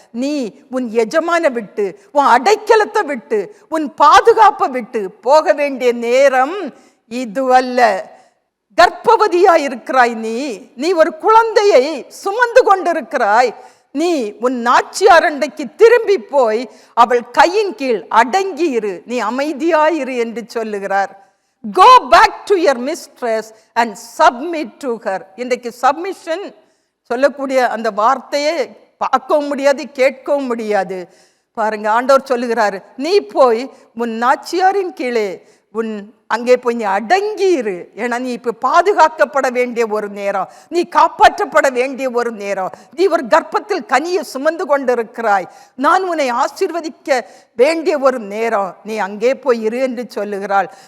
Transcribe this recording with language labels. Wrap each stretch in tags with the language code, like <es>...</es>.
<ta>நீ உன் எஜமான விட்டு, உன் அடைக்கலத்தை விட்டு, உன் பாதுகாப்பை விட்டு போக வேண்டிய நேரம் இதுவல்ல. கர்ப்பவதியாய் இருக்கிறாய், நீ ஒரு குழந்தையை சுமந்து கொண்டிருக்கிறாய். நீ உன் நாச்சியார் அண்டைக்கு திரும்பி போய் அவள் கையின் கீழ் அடங்கி இரு, நீ அமைதியாயிரு என்று சொல்லுகிறார்.</ta> <en>Go back to your mistress and submit to her.</en> <ta>இன்றைக்கு சப்மிஷன் சொல்லக்கூடிய அந்த வார்த்தையை பார்க்கவும் முடியாது, கேட்கவும் முடியாது. பாருங்க, ஆண்டவர் சொல்லுகிறாரு, நீ போய் உன் நாச்சியாரின் கீழே அங்கே போய் நீ அடங்கியிரு. ஏன்னா நீ இப்ப பாதுகாக்கப்பட வேண்டிய ஒரு நேரம், நீ காப்பாற்றப்பட வேண்டிய ஒரு நேரம், நீ ஒரு கர்ப்பத்தில் கனியை சுமந்து கொண்டிருக்கிறாய், நான் உன்னை ஆசீர்வதிக்க வேண்டிய ஒரு நேரம், நீ அங்கே போய் இரு என்று சொல்லுகிறாள்.</ta>